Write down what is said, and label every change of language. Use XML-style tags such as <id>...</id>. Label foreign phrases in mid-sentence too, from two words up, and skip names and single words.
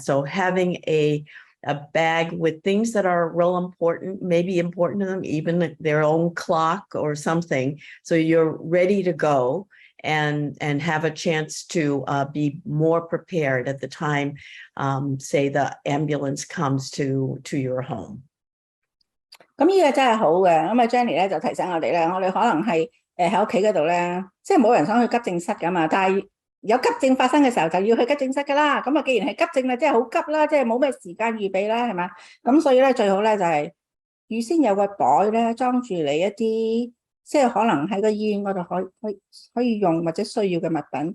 <en>So having a bag with things that are real important, maybe important to them, even their own clock or something, so you're ready to go and have a chance to be more prepared at the time, say the ambulance comes to your home.</en> <yue>咁呢個真係好嘅。咁啊 Jennie 咧就提醒我哋咧，我哋可能係喺屋企嗰度咧，即係冇人想去急症室噶嘛，但係有急症發生嘅時候就要去急症室噶啦。咁啊，既然係急症啦，即係好急啦，即係冇咩時間預備啦，係嘛？咁所以咧最好咧就係預先有個袋咧裝住你一啲即係可能喺個醫院嗰度可以用或者需要嘅物品。</yue>